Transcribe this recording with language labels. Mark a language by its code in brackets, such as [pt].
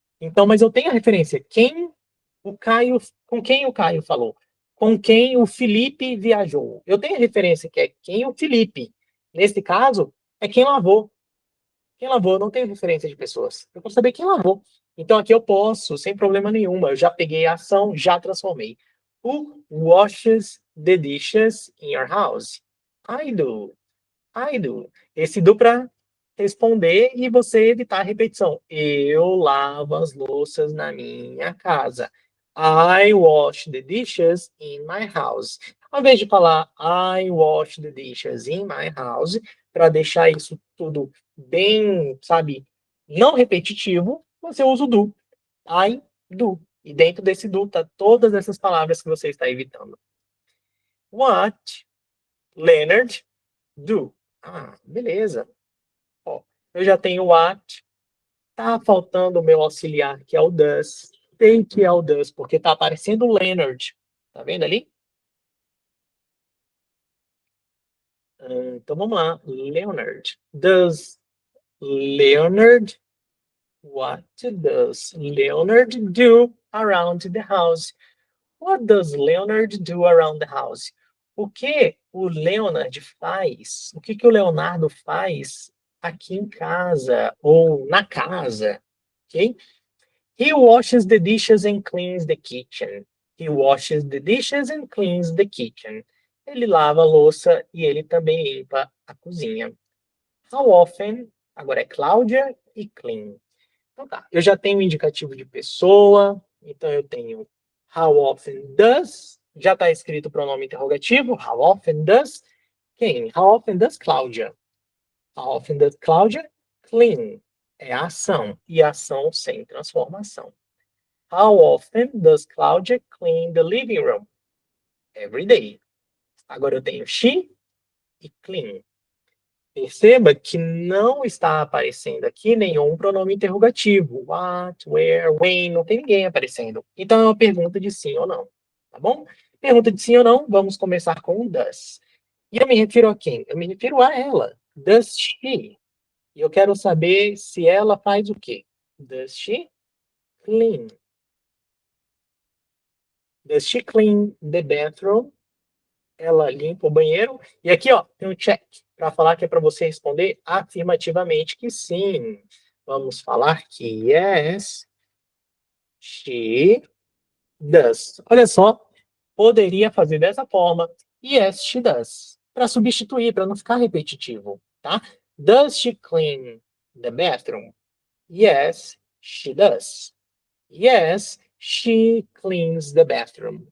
[pt] Então, mas eu tenho a referência. Com quem o Caio falou? Com quem o Felipe viajou? Eu tenho a referência que é quem o Felipe. Nesse caso, é quem lavou. Quem lavou, eu não tenho referência de pessoas. Eu quero saber quem lavou. Então aqui eu posso, sem problema nenhum. Eu já peguei a ação, já transformei. [en] Who washes the dishes in your house? I do. I do. [pt] Esse do para responder e você evitar a repetição. Eu lavo as louças na minha casa. [en] I wash the dishes in my house. [pt] Ao invés de falar [en] I wash the dishes in my house, [pt] para deixar isso tudo bem, sabe, não repetitivo, você usa o do. [en] I do. [pt] E dentro desse do tá todas essas palavras que você está evitando. [en] What Leonard do? [pt] Ah, beleza. Ó, eu já tenho o what. Tá faltando o meu auxiliar, que é o does. Tem que é o does, porque tá aparecendo o Leonard. Tá vendo ali? Então vamos lá. Leonard. [en] Does Leonard, what does Leonard do around the house? What does Leonard do around the house? [pt] O que o Leonard faz? O que que o Leonardo faz aqui em casa ou na casa? Ok? [en] He washes the dishes and cleans the kitchen. He washes the dishes and cleans the kitchen. [pt] Ele lava a louça e ele também limpa a cozinha. [en] How often? [pt] Agora é Cláudia e clean. Então tá, eu já tenho um indicativo de pessoa, então eu tenho [en] how often does, [pt] já está escrito o pronome interrogativo, how often does quem? [en] How often does Cláudia? How often does Cláudia clean? [pt] É a ação, e ação sem transformação. [en] How often does Cláudia clean the living room? Every day. [pt] Agora eu tenho she e clean. Perceba que não está aparecendo aqui nenhum pronome interrogativo. What, where, when, não tem ninguém aparecendo. Então é uma pergunta de sim ou não, tá bom? Pergunta de sim ou não, vamos começar com o does. E eu me refiro a quem? Eu me refiro a ela. [en] Does she? [pt] E eu quero saber se ela faz o quê? [en] Does she clean? Does she clean the bathroom? [pt] Ela limpa o banheiro. E aqui, ó, tem um check para falar que é para você responder afirmativamente que sim. Vamos falar que [en] yes, she does. [pt] Olha só, poderia fazer dessa forma. [en] Yes, she does. [pt] Para substituir, para não ficar repetitivo, tá? [en] Does she clean the bathroom? Yes, she does. Yes, she cleans the bathroom.